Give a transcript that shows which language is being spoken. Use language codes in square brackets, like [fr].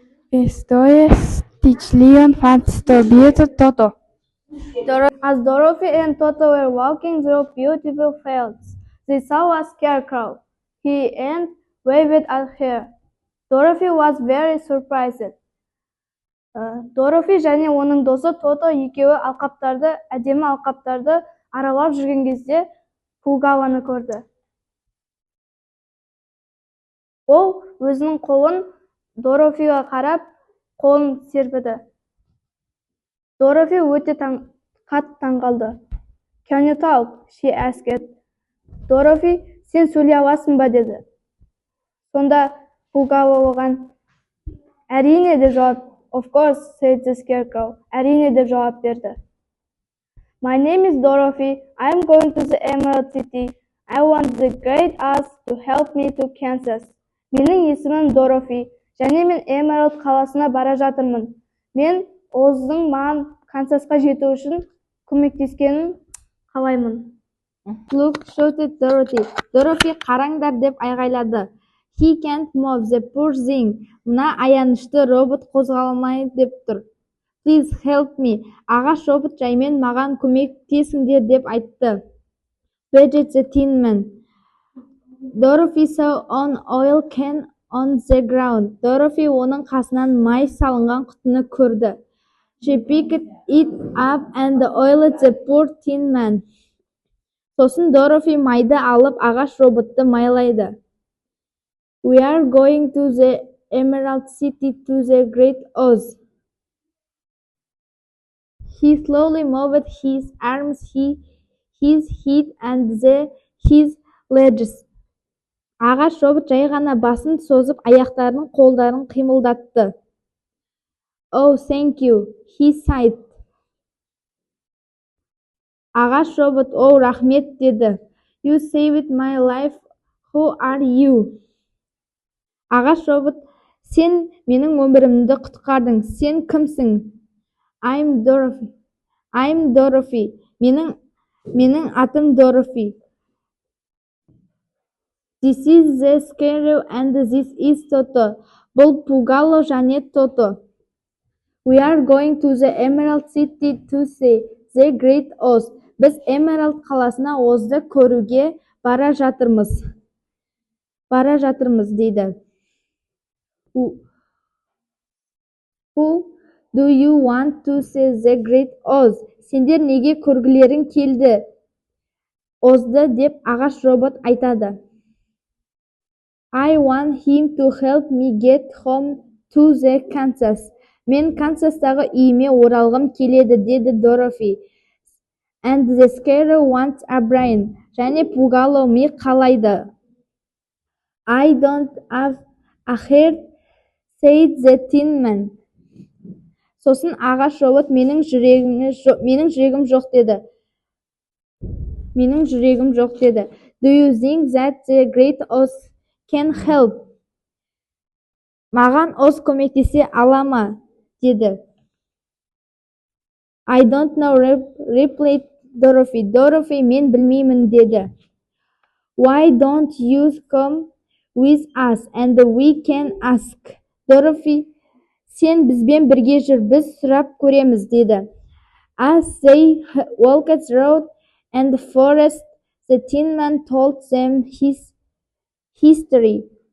[en] His toys teach Leon fans to be Toto. As Dorothy and Toto were walking through beautiful fields, they saw a scarecrow. He and waved at her. Dorothy was very surprised. [kk] Dorотhy және оның досы Тото екеуі әдемі алқаптарды аралап жүрген кезде Пугаваны көрді. Ол өзінің қолын Dorothyға қарап, қолын серпеді. Dorothy өте қатты таңғалды. [en] Can you talk? She asked. [kk] Dorothy, сен сөйлей аласың ба деді. Сонда Пугава оған әрине деп жауап. [en] Of course, said the scarecrow. [kk] Әрине деп жауап берді. [en] My name is Dorothy. I'm going to the Emerald City. I want the great Oz to help me to Kansas. [kk] Менің есімім Dorothy. Және мен Emerald қаласына бара жатырмын. Мен Оздың маған Канзасқа жету үшін көмектескенін қалаймын. [en] Look, shouted Dorothy. [kk] Dorothy қараңдар деп айғайлады. [en] He can't move the poor thing. [kk] Мына аянышты робот қозғалмай деп тұр. [en] Please help me. [kk] Ағаш робот жаймен маған көмектесіңдер деп айтты. [en] Begged the Tin Man. Dorothy saw an oil can on the ground. [kk] Dorothy оның қасынан май салынған құтыны көрді. [en] She picked it up and oiled the poor Tin Man. [kk] Сосын Dorothy майды алып ағаш роботты майлайды. [en] We are going to the Emerald City to the Great Oz. He slowly moved his arms, his head and his legs. [kk] Ағаш робот жай ғана басын созып, аяқтарын, қолдарын қимылдатты. [en] Oh, thank you, he sighed. [kk] Ағаш робот, "О, рахмет" деді. [en] You saved my life. Who are you? [kk] Ағаш робот, сен менің өмірімді құтқардың. Сен кімсің? [en] I'm Dorothy. [kk] Менің атым Dorothy. [en] This is the Scarecrow and this is Toto. [kk] Бұл Пугало және Toto. [en] We are going to the Emerald City to see the Great Oz. [kk] Біз Emerald қаласына Озды көруге бара жатырмыз дейді. [en] Who Do you want to see the great Oz? [kk] Сендер неге көргілерің келді? Озды деп ағаш робот айтады. [en] I want him to help me get home to the Kansas. [kk] Мен Канзастағы үйіме оралғым келеді, деді Дорофи. [en] And the squirrel wants a brain. [kk] Және Пугало ми қалайды. [en] I don't have a heart, said the tin man. [kk] Сосын ағаш робот менің жүрегім жоқ деді. [en] Do you think that the great Oz can help? [kk] Маған Оз көмектесе ала ма? Деді. [en] I don't know, replied Dorothy. [kk] Dorothy, мен білмеймін, деді. [en] Why don't you come with us and we can ask? [kk] Dorothy, сен бізбен бірге жүр, біз сұрап көреміз, деді. [en] As they walked through and the forest, the tin man told them his history.